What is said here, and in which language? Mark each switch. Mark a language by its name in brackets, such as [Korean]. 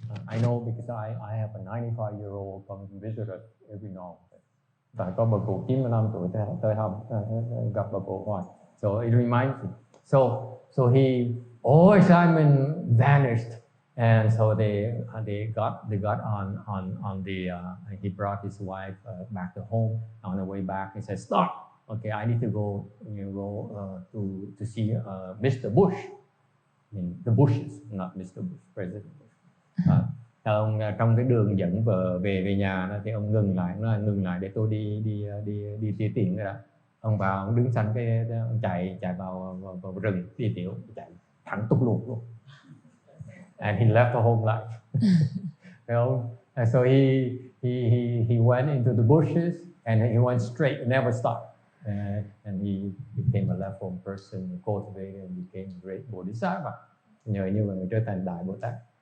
[English] I know because I have a 95-year-old come visit us every now and then. [Vietnamese] Tại có bà cụ 95 tuổi tới gặp bà cụ hoài. [English] So it reminds me. So all excitement vanished, and so they got on the he brought his wife back to home. On the way back, he said, "Stop. Okay, I need to go to see Mr. Bush." I mean, the Bushes, not Mr. Bush, President Bush. [Vietnamese] Ông trong cái đường dẫn vợ về nhà đó, thì ông ngừng lại để tôi đi tiêu tiền cái đó. Ông vào, ông đứng sẵn ông chạy vào rừng đi tiểu, chạy thẳng túc luôn. [English] And he left the home life. And so he went into the bushes and he went straight, never stopped. And he became a left-home person, cultivated and became a great bodhisattva. [Vietnamese] Nhờ như vậy trở thành đại Bồ Tát.